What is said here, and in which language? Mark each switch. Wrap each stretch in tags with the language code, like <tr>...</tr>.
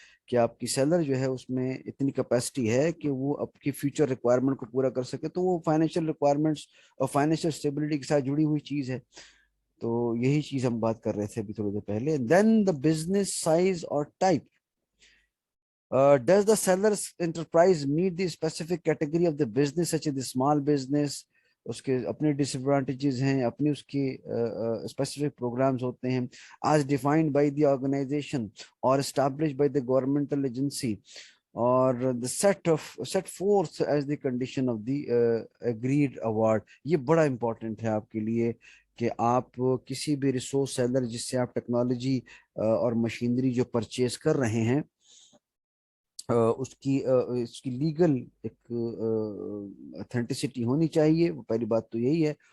<ur>کہ آپ کی سیلر جو ہے اس میں اتنی کیپیسٹی ہے کہ وہ آپ کی فیوچر ریکوائرمنٹ کو پورا کر سکے, تو وہ فائنینشیل ریکوائرمنٹس اور فائنینشیل اسٹیبلٹی کے ساتھ جڑی ہوئی چیز ہے. تو یہی چیز ہم بات کر رہے تھے ابھی تھوڑی دیر پہلے.</ur> <en>Then the business size اور type. Does the seller's enterprise meet the specific category of the business such as the small business?</en> <ur>اس کے اپنے ڈس ایڈوانٹیجز ہیں, اپنے اس کے اسپیسیفک پروگرامز ہوتے ہیں,</ur> <en>as defined by the organization or established by the governmental agency, or the set forth as the condition of the agreed award.</en> <ur>یہ بڑا important ہے آپ کے لیے کہ آپ کسی بھی ریسورس سیلر جس سے آپ ٹیکنالوجی اور مشینری جو پرچیز کر رہے ہیں, اس کی لیگل ایک اتھینٹسٹی ہونی چاہیے. پہلی بات تو یہی ہے.</ur>